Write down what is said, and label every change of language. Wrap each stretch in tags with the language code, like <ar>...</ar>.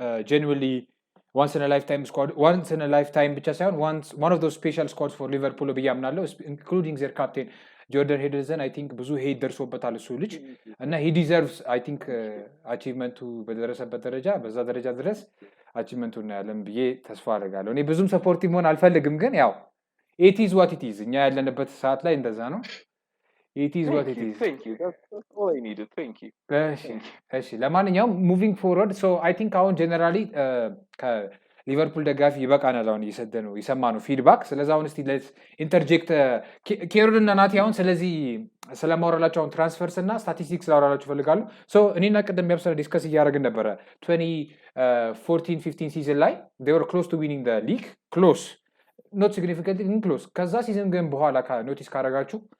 <en>genuinely once in a lifetime</en> <am>ብቻ ሳይሆን</am> <en>one of those special squads for Liverpool</en> <am>ብዬ አምናለሁ</am> <en>including their captain</en> <am>ጆርደን ሄደርሰን</am> <en>I think</en> <am>ብዙ ሄድ ደርሶበታል እሱ ልጅ እና</am> <en>he deserves I think</en> <am>አቺቭመንቱ በደረሰበት ደረጃ በዛ ደረጃ ድረስ አቺቭመንቱን እናያለን ብዬ ተስፋ አደርጋለሁ እኔ ብዙም ሰፖርቲቭ መሆን አልፈልግም ግን ያው</am> <en>it is what it is</en> <am>እኛ ያለንበት ሰዓት ላይ እንደዛ ነው it is what it is</am> <en>thank you that's all I needed thank you</en> <am>እሺ ለማንኛውም</am> <en>moving forward so I think</en> <am>አሁን</am> <en>generally</en> <am>ሊቨርፑል ደጋፊ ይበቃናል አሁን እየሰደ ነው የሰማ ነው ፊድባክ ስለዚህ አሁን እስቲ ኢንተርጀክት ኬሮድ እና ናቲ አሁን ስለዚህ ስለማወራላቸው አሁን ትራንስፈርስ እና ስታቲስቲክስ ላወራላችሁ ፈልጋለሁ ሶ እኔና ቅድም ያብሰረ ዲስከስ እያደረግን ነበረ 2014-15 ሲዝን ላይ</am> <en>they were close to winning the league close not significantly close</en> <am>ከዛ ሲዝን ግን በኋላ ኖቲስ ካደረጋችሁ</am>